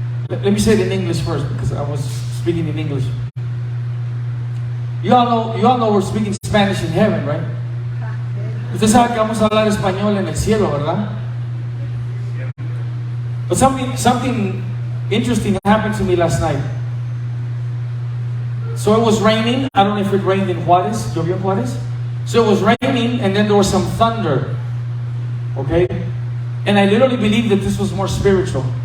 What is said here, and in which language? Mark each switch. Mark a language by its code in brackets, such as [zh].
[en] Let me say it in English first, because I was speaking in English. You all know we're speaking Spanish in heaven, right? [es] Usted sabe que vamos a hablar español en el cielo, ¿verdad? [en] But something interesting happened to me last night. So it was raining. I don't know if it rained in Juarez. [es] ¿Llovió en Juarez? [en] So it was raining, and then there was some thunder. Okay? And I literally believe that this was more spiritual.